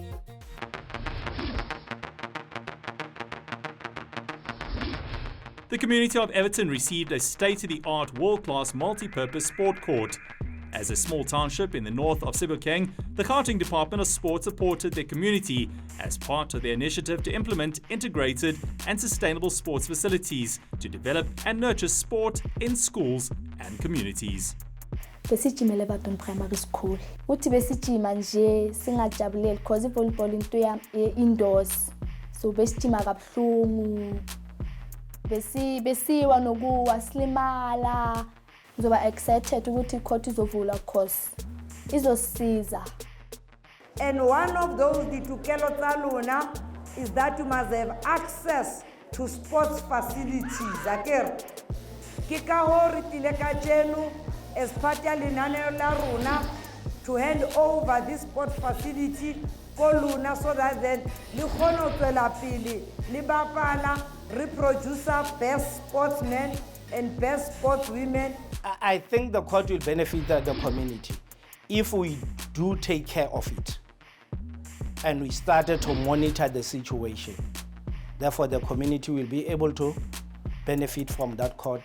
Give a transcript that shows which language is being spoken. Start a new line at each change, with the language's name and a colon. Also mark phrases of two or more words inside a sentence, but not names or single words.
English: The community of Everton received a state-of-the-art world-class multi-purpose sport court. As a small township in the north of Sebokeng, the Gauteng Department of Sport supported their community as part of their initiative to implement integrated and sustainable sports facilities to develop and nurture sport in schools and communities.
Zulu: Besijimele Everton Primary School. Uthi besijima nje singajabuleli because ivolleyball into yam indoors. So besijima kabuhlungu. Besiwa nokuwa slimala. Ngizoba excited ukuthi icourt izovula course izosiza.
English: And one of those
Southern Sotho: ditukelo tsa lona
English: is that you must have access to sports facilities.
Southern Sotho: Akere ke ka ho re tile ka jeno
English: as part
Southern Sotho: ya lenaneo la rona
English: to hand over this sport facility
Southern Sotho: ko lona
English: so that then
Southern Sotho: le kgone ho tswela pele le bapala re producer
English: best sportsmen and best sportswomen. I think the court will benefit the community if we do take care of it and we started to monitor the situation. Therefore, the community will be able to benefit from that court.